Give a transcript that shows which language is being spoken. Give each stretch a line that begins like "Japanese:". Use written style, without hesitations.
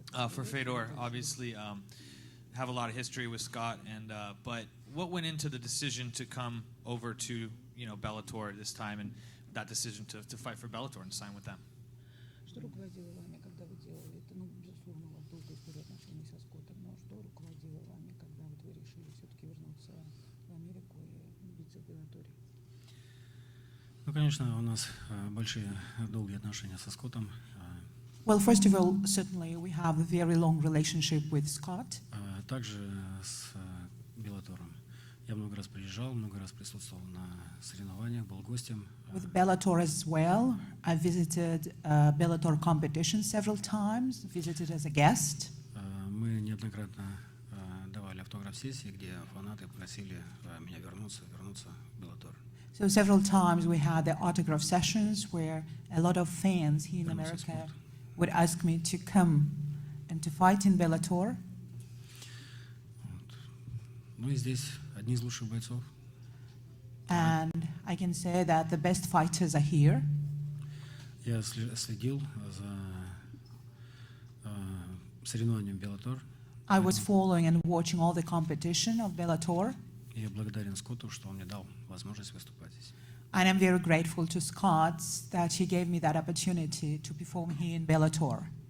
English: For Fedor, obviously, have a lot of history with Scott, but what went into the decision to come over to, Bellator at this time, and that decision to fight for Bellator and sign with them?
Russian: Что руководило вами, когда вы делали это? Ну, безусловно, у вас был до сих пор отношения со Скоттом, но что руководило вами, когда вот вы решили все-таки вернуться в Америку и биться в Беллаторе? Ну, конечно, у нас большие, долгие отношения со Скоттом.
English: Well, first of all, certainly we have a very long relationship with Scott.
Russian: Также с Беллатором. Я много раз приезжал, много раз присутствовал на соревнованиях, был гостем.
English: With Bellator as well. I visited Bellator competition several times, visited as a guest.
Russian: Мы неоднократно давали автограф-сессии, где фанаты просили меня вернуться в Беллатор.
English: So several times we had the autograph sessions where a lot of fans here in America would ask me to come and to fight in Bellator.
Russian: Ну и здесь одни из лучших бойцов.
English: And I can say that the best fighters are here.
Russian: Я следил за соревнованием Bellator.
English: I was following and watching all the competition of Bellator.
Russian: И я благодарен Скотту, что он мне дал возможность выступать здесь.
English: And I'm very grateful to Scott that he gave me that opportunity to perform here in Bellator.